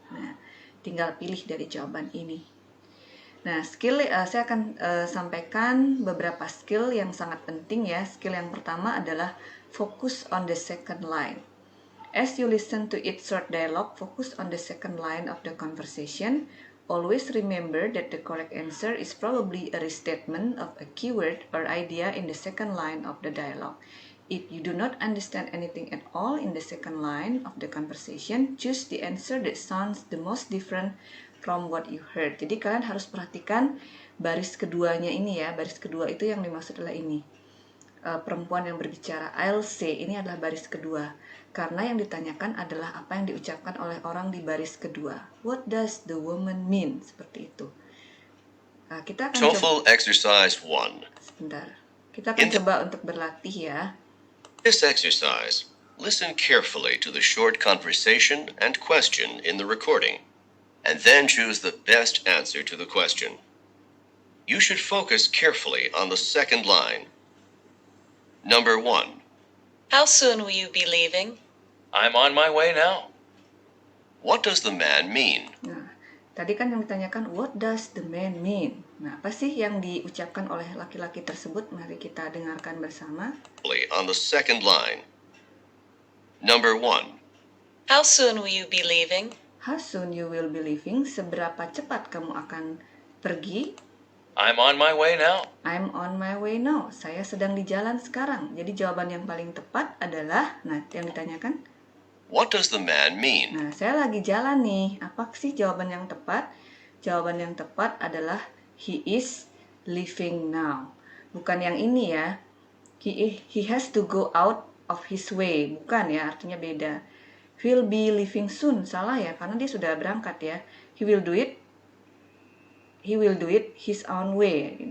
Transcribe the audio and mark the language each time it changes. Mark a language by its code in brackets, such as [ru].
[id] Nah, tinggal pilih dari jawaban ini. Nah, saya akan sampaikan beberapa skill yang sangat penting ya. Skill yang pertama adalah [en] focus on the second line. As you listen to each short dialogue, focus on the second line of the conversation. Always remember that the correct answer is probably a restatement of a keyword or idea in the second line of the dialogue. If you do not understand anything at all in the second line of the conversation, choose the answer that sounds the most different from what you heard. [id] Jadi kalian harus perhatikan baris keduanya ini ya. Baris kedua itu yang dimaksud adalah ini. Perempuan yang berbicara, [en] I'll say, [id] ini adalah baris kedua. Karena yang ditanyakan adalah apa yang diucapkan oleh orang di baris kedua. [en] What does the woman mean? [id] Seperti itu. Nah, kita akan [en] TOEFL exercise 1. [id] Sebentar. Kita akan coba untuk berlatih ya. [en] This exercise, listen carefully to the short conversation and question in the recording, and then choose the best answer to the question. You should focus carefully on the second line. Number 1. How soon will you be leaving? I'm on my way now. What does the man mean? [id] Nah, tadi kan yang ditanyakan, [en] what does the man mean? [id] Nah, apa sih yang diucapkan oleh laki-laki tersebut? Mari kita dengarkan bersama. [en] On the second line. Number 1. How soon will you be leaving? How soon you will be leaving? [id] Seberapa cepat kamu akan pergi? [en] I'm on my way now. I'm on my way now. [id] Saya sedang di jalan sekarang. Jadi jawaban yang paling tepat adalah, nah, yang ditanyakan, [en] what does the man mean? [id] Nah, saya lagi jalan nih. Apa sih jawaban yang tepat? Jawaban yang tepat adalah [en] he is leaving now. [id] Bukan yang ini ya. [en] He has to go out of his way. [id] Bukan ya, artinya beda. [en] He'll be leaving soon. [id] Salah ya, karena dia sudah berangkat ya. [en] He will do it his own way.